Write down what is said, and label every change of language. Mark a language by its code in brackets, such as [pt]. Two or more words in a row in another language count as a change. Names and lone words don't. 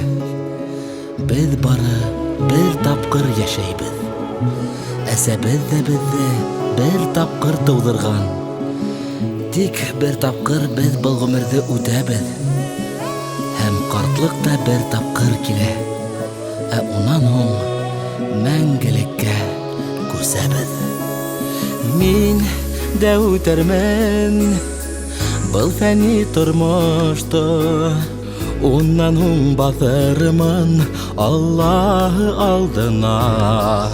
[tt] Без бары бер тапкыр яшәйбез. Әсәбез дә безне бер тапкыр тудырган. Тик бер тапкыр без бу гомерне үтәбез. Һәм картлык та бер тапкыр килә. Унан һуң мәңгелеккә күсәбез. [ba] Мин дә үтәрмен был фәнни тормышта. Унан һуң баҫырмын Аллаһ алдына.